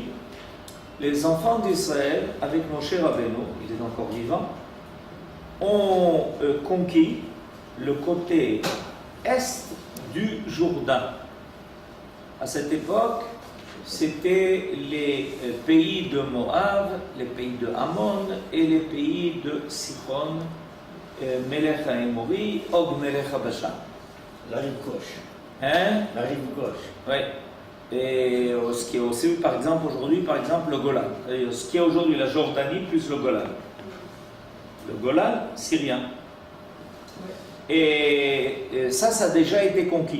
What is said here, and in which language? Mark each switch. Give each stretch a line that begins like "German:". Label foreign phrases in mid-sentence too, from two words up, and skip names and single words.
French: Les enfants d'Israël, avec Moshe Rabbeinu, il est encore vivant, ont conquis le côté est du Jourdain. À cette époque, c'était les pays de Moab, les pays de Ammon et les pays de Sichon,
Hebrew: מלך האמורי, עוג מלך הבשן.
French: La rive gauche. Hein? La rive gauche. Oui. Et ce qui est aussi, par exemple, aujourd'hui, le Golan. Ce qui est aujourd'hui la Jordanie plus le Golan. Le Golan syrien. Et ça a déjà été conquis.